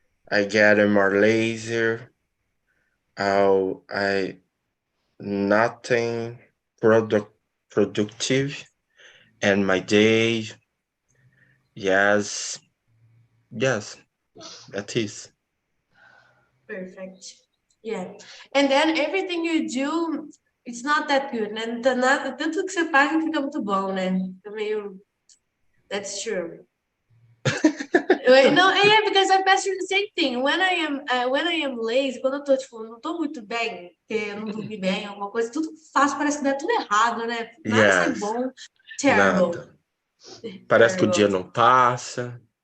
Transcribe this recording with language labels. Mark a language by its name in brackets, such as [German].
[English] I get more lazy. I nothing productive and my day. Yes, that is. Perfect. Yeah. And then everything you do, it's not that good, né? [Portuguese] Tanto que você faz não fica muito bom, né? Fica meio... [English] That's true. No, yeah, because I pass through the same thing. When I am lazy, [Portuguese] quando eu tô, tipo, não tô muito bem, porque eu não dormi bem, alguma coisa, tudo que faço parece que dá tudo errado, né? Nada sai [English] Yes. bom. Terrible. [Portuguese] Nada. Parece que o dia não passa.